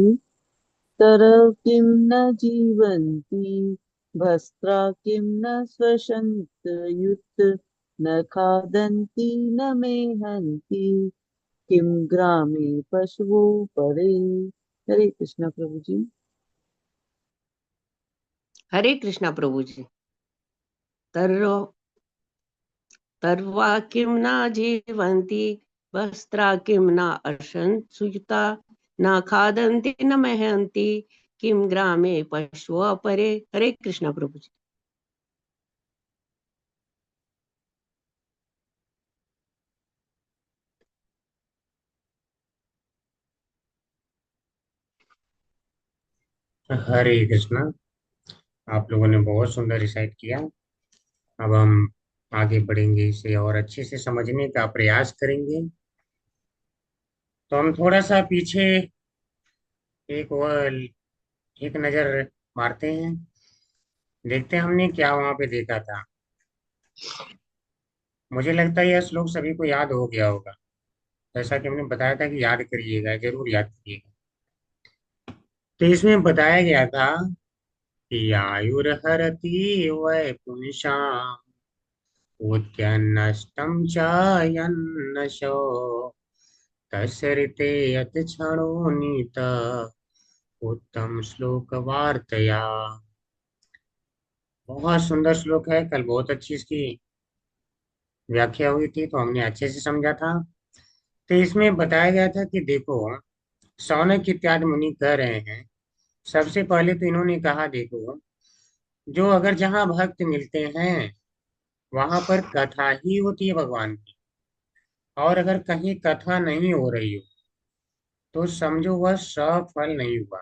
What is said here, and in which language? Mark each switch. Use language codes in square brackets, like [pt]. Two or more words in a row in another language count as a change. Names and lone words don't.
[sa] तरव किं न जीवन्ति भस्त्रा किं न स्वशन्तयुत् न खादन्ति न मेहन्ति किं ग्रामे पशवो परे। [hi] हरे कृष्णा प्रभु जी। हरे कृष्णा प्रभु जी। [sa] तर्रो तर्वा किं न जीवन्ति वस्त्रा किं न अशंसुयुता न खादन्ति न महन्ति किं ग्रामे पशवो परे। [hi] हरे कृष्णा प्रभु जी। हरे कृष्णा। आप लोगों ने बहुत सुंदर रिसाइट किया। अब हम आगे बढ़ेंगे, इसे और अच्छे से समझने का प्रयास करेंगे। तो हम थोड़ा सा पीछे एक और एक नजर मारते हैं, देखते हैं हमने क्या वहां पे देखा था। मुझे लगता है यह श्लोक सभी को याद हो गया होगा। जैसा कि हमने बताया था कि याद करिएगा, जरूर याद करिएगा। तो इसमें बताया गया था कि [sa] आयुर्हरति वै पुंसाम् उद्यन्नष्टं च यन्नशो तस्सरिते यत् क्षणो नीत उत्तम श्लोक वार्तया। [hi] बहुत सुंदर श्लोक है। कल बहुत अच्छी इसकी व्याख्या हुई थी, तो हमने अच्छे से समझा था। तो इसमें बताया गया था कि देखो, शौनक इत्यादि मुनि कह रहे हैं। सबसे पहले तो इन्होंने कहा, देखो, जो अगर जहाँ भक्त मिलते हैं वहां पर कथा ही होती है भगवान की, और अगर कहीं कथा नहीं हो रही हो तो समझो वह सफल नहीं हुआ।